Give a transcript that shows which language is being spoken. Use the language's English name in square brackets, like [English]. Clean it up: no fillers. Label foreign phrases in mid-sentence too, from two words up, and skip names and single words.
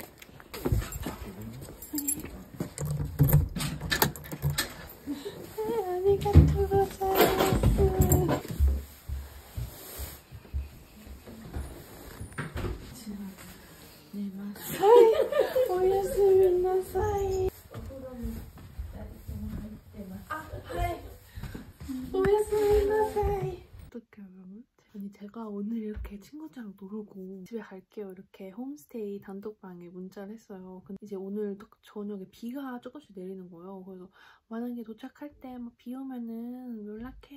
[Japanese] ありがとうございます。寝ます。はい、おやすみなさい。お風呂に2人とも入ってます。はい。おやすみなさい. [Korean] 어떡해 여러분? 아니 제가 오늘 오늘 이렇게 친구들이랑 놀고 집에 갈게요. 이렇게 홈스테이 단독방에 문자를 했어요. 근데 이제 오늘 저녁에 비가 조금씩 내리는 거예요. 그래서 만약에 도착할 때 막 비 오면은 연락해.